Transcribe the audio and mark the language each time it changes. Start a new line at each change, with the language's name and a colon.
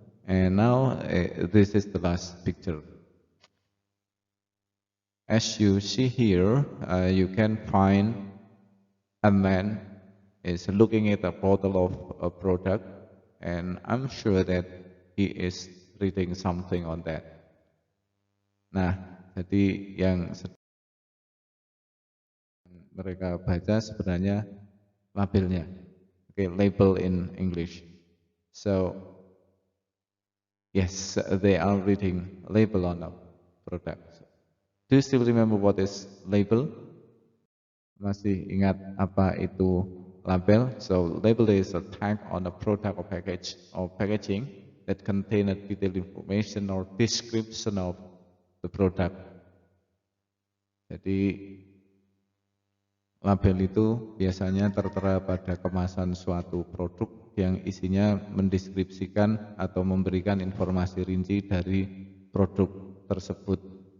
English: And now this is the last picture. As you see here, you can find a man is looking at a bottle of a product, and I'm sure that he is reading something on that.
Indonesian: Nah, jadi yang mereka baca sebenarnya labelnya.
English: Okay, label in English. So, yes, they are reading label on a product. Do you still remember what is label?
Indonesian: Masih ingat apa itu label?
English: So label is a tag on a product or package or packaging that contain a detailed information or description of the product.
Indonesian: Jadi label itu biasanya tertera pada kemasan suatu produk yang isinya mendeskripsikan atau memberikan informasi rinci dari produk tersebut.